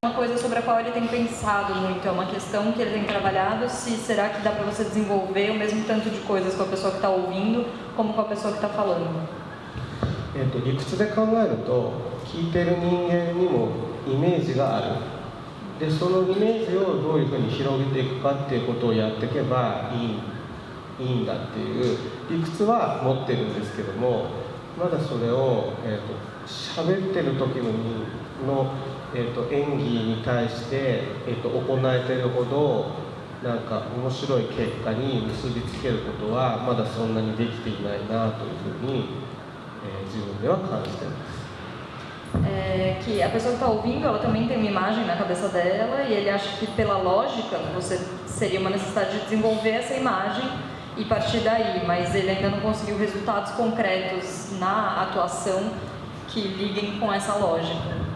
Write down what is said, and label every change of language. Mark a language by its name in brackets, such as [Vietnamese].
[Portuguese] Uma coisa sobre a qual ele tem pensado muito, é uma questão que ele tem trabalhado, se será que dá para você desenvolver o mesmo tanto de coisas com a pessoa que está ouvindo como com a pessoa que está falando. [Japanese] 理屈で考えると聞いてる人間にもイメージがある。でそのイメージをどういうふうに広げていくかっていうことをやっていけばいいんだっていう理屈は持ってるんですけども、まだそれを喋ってる時の演技に対して、行えてるほどなんか面白い結果に結びつけることはまだそんなにできていないなというふうに、自分では感じています。 [Portuguese] Que a pessoa que está ouvindo, ela também tem uma imagem na cabeça dela e ele acha que pela lógica você seria uma necessidade de desenvolver essa imagem e partir daí, mas ele ainda não conseguiu resultados concretos na atuação que liguem com essa lógica.